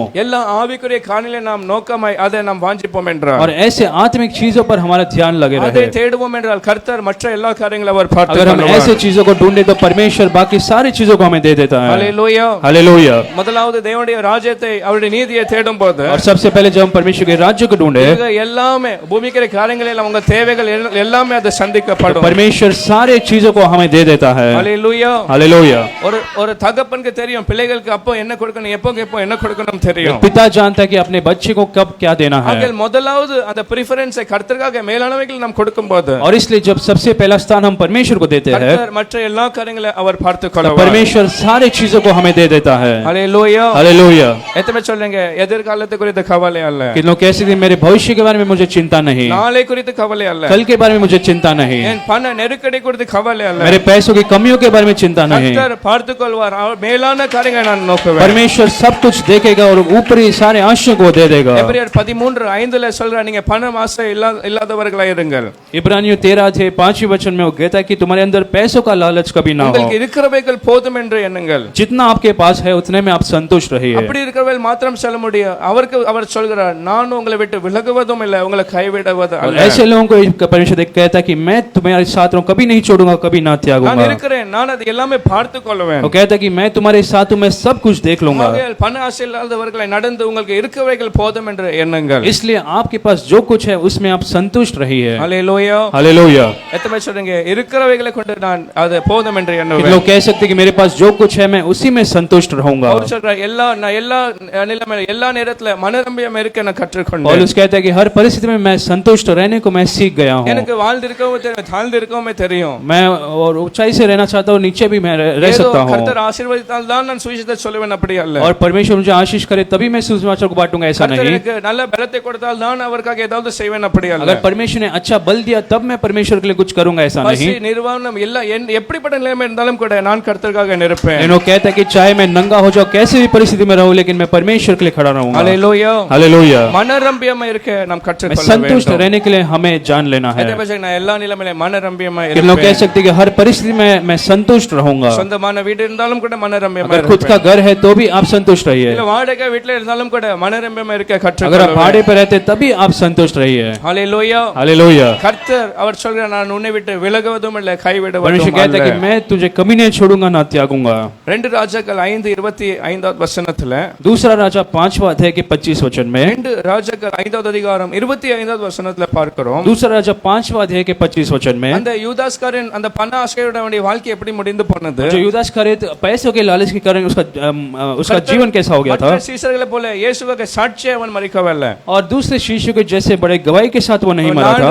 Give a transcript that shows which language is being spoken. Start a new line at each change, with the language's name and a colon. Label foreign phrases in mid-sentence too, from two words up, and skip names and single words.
Tamil: எல்லா ஆவிக்குரிய காணிலே நாம் நோக்கமாய் அதை நாம் வாஞ்சிப்போம் என்றால்,
Hindi: और ऐसे आत्मिक चीजों पर हमारा ध्यान लगे
Tamil: அதை
Hindi: रहे।
Tamil: தேடுவோம் என்றால் கர்த்தர் மற்ற எல்லா காரியங்களும் அவர் பார்த்து
Hindi: अगर हम ऐसे चीजों को ढूंढे तो परमेश्वर बाकी सारी चीजों को हमें दे देता है।
Tamil: ஹalleluya
Hindi: हालेलुया।
Tamil: முதலாவது தேவனுடைய ராஜ்யத்தை அவருடைய நீதியை தேடும்போது
Hindi: और सबसे पहले जब हम परमेश्वर के राज्य को ढूंढे,
Tamil: எல்லாமே பூமிக்கிற காரியங்களில் உங்க தேவைகள் எல்லாமே அது சந்திக்கப்படும்.
Hindi: परमेश्वर सारे चीजों को हमें दे देता है।
Tamil: ஹalleluya
Hindi: हालेलुया।
Tamil: ஒரு தகப்பனுக்கு தெரியும் பிள்ளைகளுக்கு அப்போ என்ன கொடுக்கணும் எப்போ என்ன கொடுக்கணும் தெரியும்.
Hindi: पिता जानता है कि अपने बच्चे को कब क्या देना है,
Tamil: ஆகையால் முதலாவது அந்த பிரெஃபரன்ஸை கர்த்தருக்காக மேலானவைகள் நாம் கொடுக்கும்போது,
Hindi: और इसलिए जब सबसे पहला स्थान हम परमेश्वर को देते हैं,
Tamil: கர்த்தர் மற்ற எல்லா காரியங்களை அவர் பார்த்துக் கொள்வார்.
Hindi: परमेश्वर सारे चीजों को हमें दे देता है।
Tamil: ஹalleluya
Hindi: हालेलुया।
Tamil: எத்தனை சொல்லுங்க எதிர்காலத்தை குறித்து கவலை அல்ல,
Hindi: कि लोग कैसे दिन मेरे भविष्य के बारे में मुझे चिंता नहीं,
Tamil: நாளை குறித்து கவலை அல்ல,
Hindi: कल के बारे में मुझे चिंता नहीं,
Tamil: என் பண நெருக்கடி குறித்து கவலை அல்ல,
Hindi: मेरे पैसों की कमियों के बारे में चिंता नहीं।
Tamil: கர்த்தர் பார்த்துக் கொள்வார். அவர் மேலான காரியங்களை நான் நோக்குவேன்.
Hindi: परमेश्वर सब कुछ देखेगा और ऊपरी सारे आशीष को दे देगा।
Tamil: எபிரேயர் 13 3:5 சொல்ற நீங்க பணம் ஆசை இல்லாதவர்களாய் இருங்கள்.
Hindi: इब्रानियों 13:5 वचन में वो कहता है कि तुम्हारे अंदर पैसों का लालच कभी ना हो,
Tamil: உங்களுக்கு இருக்கிறவைகள் போதும் என்று எண்ணுங்கள்.
Hindi: जितना आपके पास है उतने में आप संतुष्ट रहिए.
Tamil: அப்படி இருக்கிறவர்கள் மாத்திரம் சொல்ல முடியும். அவர் சொல்கிறார் நான் உங்களை விட்டு விலகுவதும் இல்லை உங்களை கைவிடுவதும்
Hindi: और
Tamil: அல்ல.
Hindi: ऐसे लोगों को परमेश्वर कहता है कि मैं तुम्हारे साथ रहूं, कभी नहीं छोड़ूंगा, कभी ना
Tamil: நான்
Hindi: त्यागूंगा.
Tamil: இருக்கிறேன் நான் அது எல்லாமே பார்த்து கொள்வேன்.
Hindi: वो कहता है कि मैं तुम्हारे साथ हूं, मैं सब कुछ देख लूंगा.
Tamil: ஆகையால் பண ஆசை இல்லாதவர்களை நடந்து உங்களுக்கு இருக்கிறவைகள் போதும் என்று எண்ணுங்கள்.
Hindi: इसलिए आपके पास जो कुछ है उसमें आप संतुष्ट रहिए.
Tamil: ஹல்லேலூயா.
Hindi: हालेलुया.
Tamil: எத்தனை பேர் சொல்றீங்க இருக்கிறவைகளை கொண்டு நான் அது போதும் என்று
Hindi: कि
Tamil: எண்ணுவேன்.
Hindi: लोग कह सकते हैं कि मेरे पास जो कुछ है मैं उसी में संतुष्ट रहूंगा.
Tamil: அவர் சொல்றார் எல்லா நிலைமையில எல்லா நேரத்துல மனரம்பியம் இருக்க நான் கற்றுக்கொண்டேன்.
Hindi: पौलुस कहता है कि हर परिस्थिति में मैं संतुष्ट रहने को मैं सीख गया हूं.
Tamil: எனக்கு வாழ்ந்திருக்கவும் தெரியும் தாழ்ந்திருக்கவும் தெரியும்.
Hindi: मैं और ऊंचाई से रहना चाहता हूं, नीचे भी मैं रह
Tamil: ஏதோ
Hindi: सकता हूं.
Tamil: கர்த்தர் ஆசீர்வதித்தால் தான் நான் சுவிசேஷத்தை சொல்லுவேன் அப்படி அல்ல.
Hindi: और परमेश्वर मुझे आशीष करे तभी मैं सुसमाचार को बांटूंगा, ऐसा
Tamil: கர்த்தர்
Hindi: नहीं.
Tamil: எனக்கு நல்ல பலத்தை கொடுத்தால் நான் அவருக்காக ஏதாவது செய்வேன் அப்படி அல்ல.
Hindi: अगर परमेश्वर ने अच्छा बल दिया तब मैं परमेश्वर के लिए कुछ करूंगा, ऐसा
Tamil: பசி
Hindi: नहीं.
Tamil: நிர்வாணம் எல்லா எப்படிப்பட்ட நிலைமை இருந்தாலும் கூட நான் கர்த்தருக்காக நிற்பேன்.
Hindi: लेकिन वो कहता है कि चाहे मैं नंगा हो जाऊं, कैसी भी परिस्थिति में रहूं, लेकिन मैं परमेश्वर के लिए खड़ा रहूंगा.
Tamil: ஹல்லேலூயா.
Hindi: हालेलुया.
Tamil: மனரம்பியமா இருக்க நாம்
Hindi: मैं
Tamil: கற்றுக்கொள்ள
Hindi: संतुष्ट
Tamil: வேண்டும்.
Hindi: रहने के लिए हमें जान लेना है.
Tamil: எத்தனை பேர் சொல்றீங்க, நான் எல்லா நிலைமையிலும் மனரம்பியமா
Hindi: कि लोग कह
Tamil: இருப்பேன்.
Hindi: सकते हैं कि हर परिस्थिति में मैं संतुष्ट रहूंगा.
Tamil: சொந்தமான வீடு இருந்தாலும் கூட மனரம்பியமா
Hindi: अगर खुद
Tamil: இருப்பேன்.
Hindi: का घर है तो भी आप संतुष्ट रहिए.
Tamil: இல்ல வாடகை வீட்ல இருந்தாலும் கூட மனரம்பியமா இருக்க
Hindi: अगर आप
Tamil: கற்றுக்கொள்ள
Hindi: भाड़े पर रहते तभी आप संतुष्ट रहिए.
Tamil: ஹல்லேலூயா.
Hindi: हालेलुया.
Tamil: கர்த்தர் அவர் சொல்கிறார் நான் உன்னை விட்டு விலகுவதும் இல்லை கைவிடுவதும்
Hindi: परमेश्वर कहता है कि
Tamil: அல்ல.
Hindi: मैं तुझे कभी नहीं छोड़ूंगा, ना त्यागूंगा.
Tamil: 2 ராஜாக்கள் 5:25 வசனத்துல
Hindi: दूसरा राजा 5वां अध्याय के 25 वचन में,
Tamil: 2 ராஜாக்கள் 5வது அதிகாரம் 25வது வசனத்துல பார்க்கிறோம்.
Hindi: दूसरा राजा 5वां अध्याय के 25 वचन में,
Tamil: அந்த யூதாஸ்காரன் அந்த பண ஆசையுடைய வாழ்க்கை எப்படி முடிந்து போனது?
Hindi: जो यूदास खरीद पैसों के लालच के कारण उसका जीवन कैसा हो गया था.
Tamil: மற்ற சீஷர்களை போல இயேசுவுக்கு சாட்சியா அவன் மறிக்கவில்லை.
Hindi: और दूसरे शिष्यों के जैसे बड़े गवाही के साथ वो नहीं मरा था.